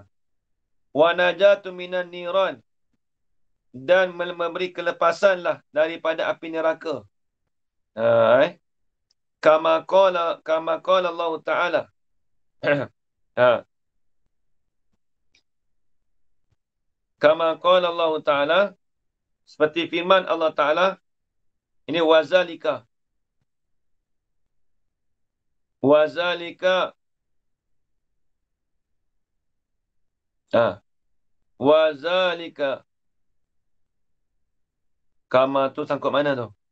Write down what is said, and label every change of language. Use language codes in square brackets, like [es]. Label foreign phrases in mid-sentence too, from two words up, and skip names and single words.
[ar] والنجاة من النار, [ms] dan memberi kelepasanlah daripada api neraka. [ar] كما قال الله تعالى. كما قال الله تعالى, [ms] seperti firman Allah Ta'ala, ini wazalika. [ar] Wazalika. Wazalika. [ms] Kama tu sangkut mana tu?